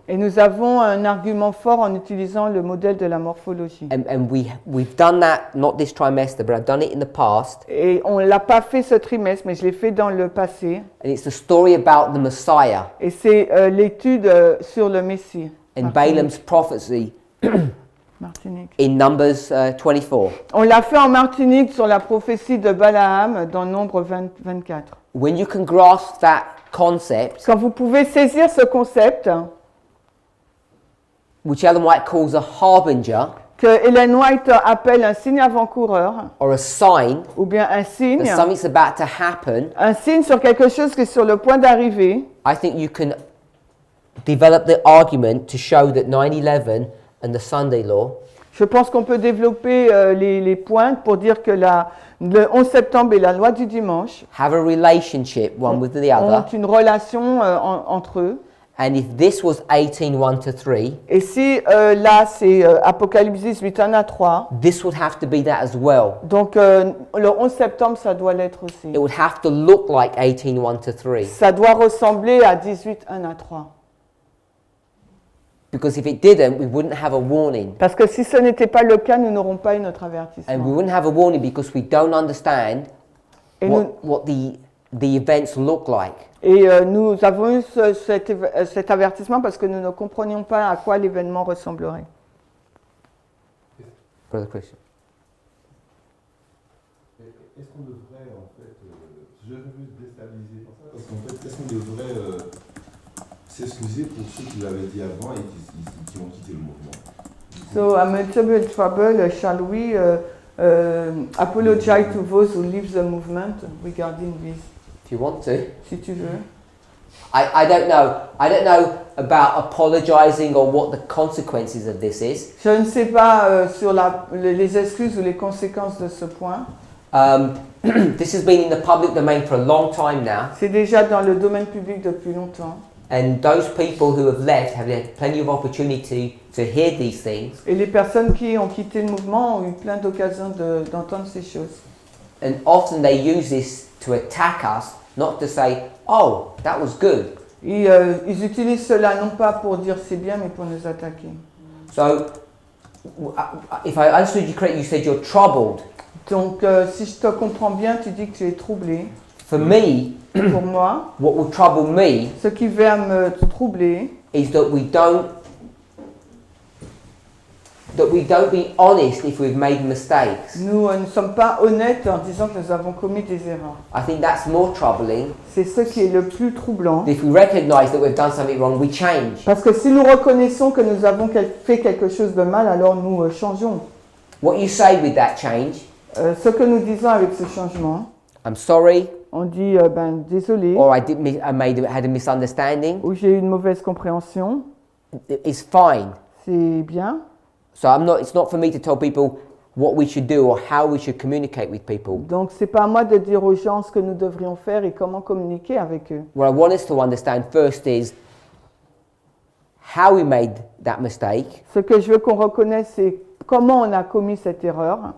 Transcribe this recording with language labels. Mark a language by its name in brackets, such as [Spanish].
[French] Et nous avons un argument fort en utilisant le modèle de la morphologie. [English] And we've done that, not this trimester, but I've done it in the past. [French] Et on ne l'a pas fait ce trimestre, mais je l'ai fait dans le passé. [English] And it's the story about the Messiah [French] Et c'est l'étude sur le Messie. [English] and Balaam's prophecy [French] Martinique. [English] in Numbers 24. [French] On l'a fait en Martinique sur la prophétie de Balaam dans Nombre 24. [English] When you can grasp that concept, [French] Quand vous pouvez saisir ce concept [English] which Ellen White calls a harbinger [French] que Ellen White appelle un signe avant-coureur [English] or a sign [French] ou bien un signe, [English] that something's about to happen, [French] un signe sur quelque chose qui est sur le point d'arriver, [English] I think you can develop the argument to show that 9/11 and the Sunday law [French] je pense qu'on peut développer les points pour dire que le 11 septembre et la loi du dimanche [English] have a relationship one with the [French] ont [English] other. [French] une relation entre eux. [English] And if this was 18:1-3, [French] Et si là c'est Apocalypse 18, 1 à 3, [English] this would have to be that as well. [French] donc le 11 septembre ça doit l'être aussi. [English] It would have to look like 18:1-3. [French] Ça doit ressembler à 18, 1 à 3. [English] Because if it didn't, we wouldn't have a warning. [French] Parce que si ce n'était pas le cas, nous n'aurons pas eu notre [English] And we [French] avertissement. [English] wouldn't have a warning because we don't understand [French] Et [English] what the events look like. [French] nous avons eu cet avertissement parce que nous ne comprenions pas à quoi l'événement ressemblerait. [English] Brother Christian. [French] Est-ce qu'on devrait, en fait, je veux déstabiliser pour ça, parce qu'en fait, est-ce qu'on devrait s'excuser pour ceux qui l'avaient dit avant et qui ont quitté le mouvement? [English] So I'm in trouble. Shall we apologize to those who leave the movement regarding this? If you want to. [French] Si tu veux. [English] I don't know. I don't know about apologizing or what the consequences of this is. [French] Je ne sais pas sur les excuses ou les conséquences de ce point. [English] This has been in the public domain for a long time now. [French] C'est déjà dans le domaine public depuis longtemps. [English] And those people who have left have had plenty of opportunity to hear these things. [French] Et les personnes qui ont quitté le mouvement ont eu plein d'occasions d'entendre ces choses. [English] And often they use this to attack us, not to say, oh, that was good. [French] Et, ils utilisent cela non pas pour dire c'est bien, mais pour nous attaquer. [English] So, if I understood you correctly, you said you're troubled. [French] Donc, si je te comprends bien, tu dis que tu es troublé. [English] For me, [French] Pour moi, [English] what will trouble me [French] ce qui va me troubler, [English] is that we don't be honest if we've made mistakes. [French] nous ne sommes pas honnêtes en disant que nous avons commis des erreurs. [English] I think that's more troubling. [French] C'est ce qui est le plus troublant. [English] If we recognize that we've done something wrong, we change. [French] Parce que si nous reconnaissons que nous avons fait quelque chose de mal, alors nous changeons. [English] What you say with that change, [French] Ce que nous disons avec ce changement, [English] I'm sorry, [French] on dit désolé, [English] or had a misunderstanding, [French] ou j'ai eu une mauvaise compréhension, [English] is fine. [French] c'est bien. [English] So it's not for me to tell people what we should do or how we should communicate with people. [French] Donc c'est pas à moi de dire aux gens ce que nous devrions faire et comment communiquer avec eux. [English] What I want us to understand first is how we made that mistake. [French] Ce que je veux qu'on reconnaisse, c'est comment on a commis cette erreur.